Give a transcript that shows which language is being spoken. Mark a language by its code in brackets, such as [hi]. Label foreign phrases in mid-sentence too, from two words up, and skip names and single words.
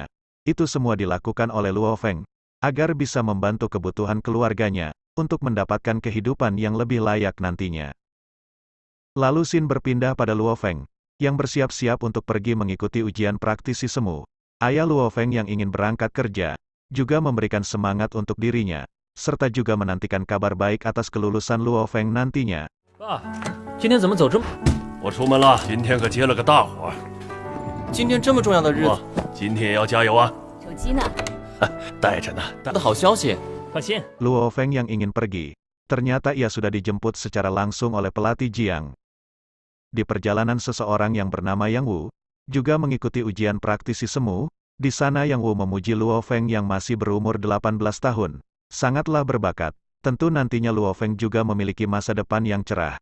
[id] Itu semua dilakukan oleh Luo Feng, agar bisa membantu kebutuhan keluarganya, untuk mendapatkan kehidupan yang lebih layak nantinya. Lalu Xin berpindah pada Luo Feng, yang bersiap-siap untuk pergi mengikuti ujian praktisi semu. Ayah Luo Feng yang ingin berangkat kerja, juga memberikan semangat untuk dirinya, serta juga menantikan kabar baik atas kelulusan Luo Feng nantinya. [zh] 爸，今天怎么走这么？我出门了，今天可接了个大活。今天这么重要的日子，今天也要加油啊！手机呢？带着呢。的好消息，放心。 [id] Luo Feng yang ingin pergi, ternyata ia sudah dijemput secara langsung oleh pelatih Jiang. Di perjalanan seseorang yang bernama Yang Wu, juga mengikuti ujian praktisi semu. Di sana Yang Wu memuji Luo Feng yang masih berumur 18 tahun. Sangatlah berbakat, tentu nantinya Luo Feng juga memiliki masa depan yang cerah.